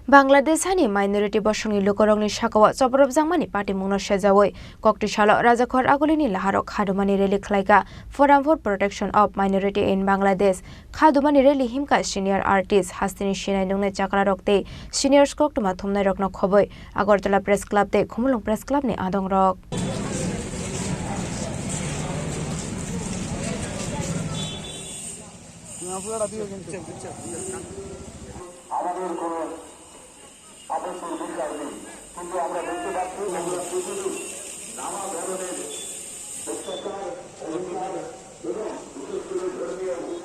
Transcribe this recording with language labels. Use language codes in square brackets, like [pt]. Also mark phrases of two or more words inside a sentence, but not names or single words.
[trp] Bangladeshani minority bosongni lukorongni shakawa chobrobjangmani party mungno sejawoi koktisalo rajakhor agulini laharo khadumani rally khlaiga forum for protection of minority in Bangladesh khadumani rally himka [en] senior artist [trp] hastini shinai nungne chakra rokte seniors koktuma thumnai rokno khoboi Agartala press club te khumulung press club ni adong rok [bn] আদর্শের বিচার নেই কিন্তু আমরা দেখতে পাচ্ছি আমরা পৃথিবীর নানা ধরনের অত্যাচার অধিকার এবং বিশেষ করে ধর্মীয়